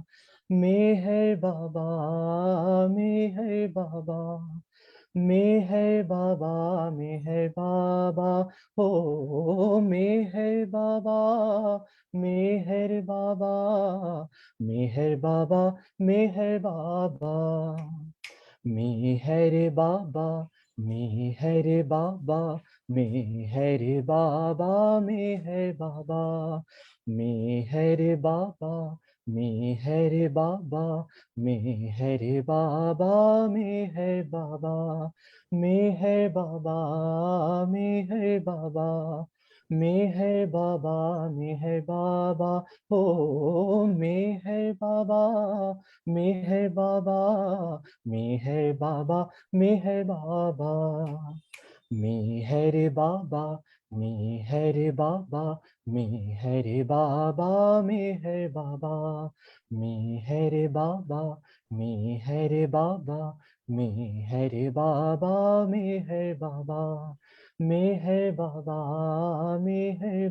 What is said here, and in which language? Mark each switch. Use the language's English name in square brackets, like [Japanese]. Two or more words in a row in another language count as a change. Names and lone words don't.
[English] Meher Baba, Meher Baba, Meher Baba, Meher Baba, oh Meher Baba, Meher Baba, Meher Baba, Meher Baba, Meher Baba, Meher Baba, Meher Baba, Meher Baba, Meher Baba. Meher Baba, Meher Baba, Meher Baba, Meher Baba, Meher Baba, [Hindi] मेहर बाबा, मेहर बाबा, ओ मेहर बाबा, मेहर बाबा, मेहर बाबा, मेहर बाबा, मेहर बाबा, मेहर बाबा, मेहर बाबा, मेहर बाबा, मेहर बाबा, मेहर बाबा, मेहर बाबा, मेहर बाबा, मेहर बाबा, मेहर